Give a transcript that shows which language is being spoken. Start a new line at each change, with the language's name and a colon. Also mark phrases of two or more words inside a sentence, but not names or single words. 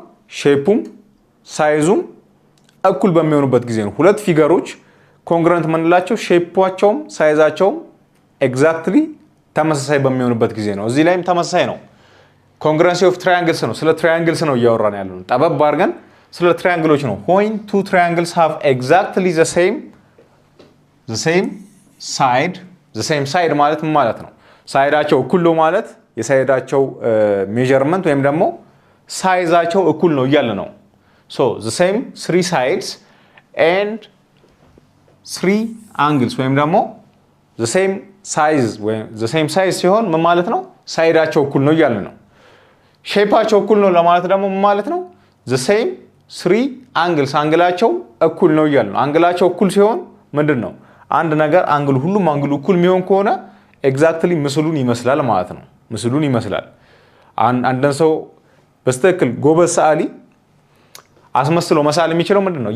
Amharic: ሼፑም ሳይዙም እኩል በሚሆኑበት ጊዜ ነው። ሁለት ፊገሮች ኮንግሩንት የምንላቸው ሼፓቸውም ሳይዛቸውም ኤግዛክትሊ ተመሳሳይ በሚሆኑበት ጊዜ ነው። እዚህ ላይም ተመሳሳይ ነው።
English: congruency of triangles
Amharic: ነው። ስለ ትራያንግልስ ነው እያወራን ያለነው። ጠበብ አድርገን ስለ ትራያንግሎች ነው።
English: when two triangles have exactly the same side
Amharic: ማለት ምን ማለት ነው? ሳይዳቸው እኩል ነው ማለት የሳይዳቸው ሜዠርመንት ወይም ደግሞ ሳይዛቸው እኩል ነው እያለ ነው።
English: so the same three sides and three angles
Amharic: ወይም ደግሞ
English: the same size
Amharic: ሲሆን ምን ማለት ነው? ሳይዳቸው እኩል ነው እያለ ነው። ሼፓቸው እኩል ነው ለማለት ደግሞ ምን ማለት ነው?
English: the same three angles
Amharic: አንግላቸው እኩል ነው እያለ ነው። አንግላቸው እኩል ሲሆን ምንድን ነው? አንድ ነገር ሁሉም አንግሉ እኩል የሚሆን ከሆነ ኤግዛክትሊ ምስሉን ይመስላል ማለት ነው። ምስሉን ይመስላል። አንድን ሰው በስተክል ጎበዝ ሰዓሊ አስመስሎ መሳል የሚችለው ምንድን ነው?